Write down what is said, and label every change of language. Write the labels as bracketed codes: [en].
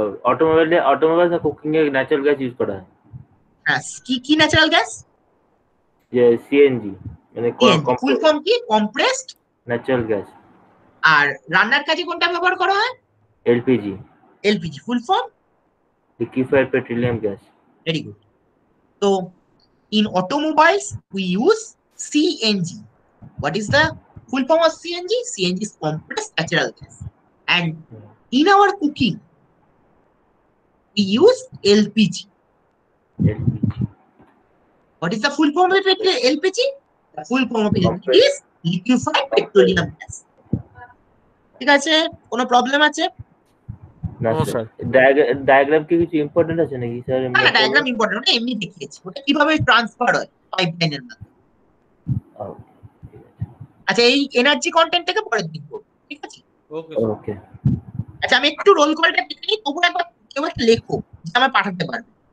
[bn] automobile cooking a natural gas use করা হয় হ্যাঁ কি ন্যাচারাল গ্যাস যে সিএনজি মানে ফুল ফর্ম কি কম্প্রেসড [en] natural gas [bn] আর রান্নার কাজে কোনটা ব্যবহার করা হয় LPG full form [en] liquefied petroleum gas very good so in automobiles we use CNG what is the full form of CNG is compressed natural gas and in our cooking we use LPG what is the full form of LPG the full form of LPG is liquefied petroleum gas [bn] ঠিক আছে কোনো problem আছে না sir diagram কি কিছু important আছে নাকি sir না ডায়াগ্রাম ইম্পর্টেন্ট ওটা এমনি দেখিয়েছি ওটা কিভাবে ট্রান্সফার হয় পাইপলাইনের মাধ্যমে আচ্ছা এই এনার্জি কন্টেন্ট থেকে পরের দিন করব ঠিক আছে ওকে আচ্ছা আমি একটু রোল কলটা দেখে নিই তবু একবার কেউ একটা লেখো যে আমি পাঠাতে পারবে